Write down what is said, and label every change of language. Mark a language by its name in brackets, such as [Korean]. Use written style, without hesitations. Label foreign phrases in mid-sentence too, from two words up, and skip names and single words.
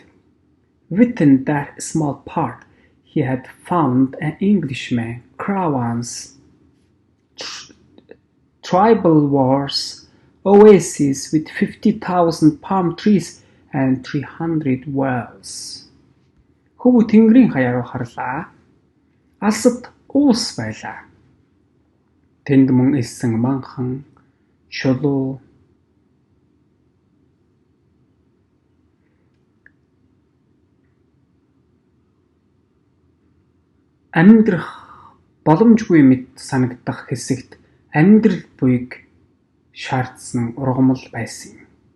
[English] Within that small part, he had found an Englishman, caravans, tribal wars, oases with 50,000 palm trees and 300 wells. [Mongolian] Хөвөө тэнгэрийн хаяа руу харлаа. Алсад уус байлаа. Тэнд мөн элсэн манхан, чулуу, амьдрах боломжгүй мэт санагдах хэсэгт амьдрал буйг шаардсан ургамал байсан юм.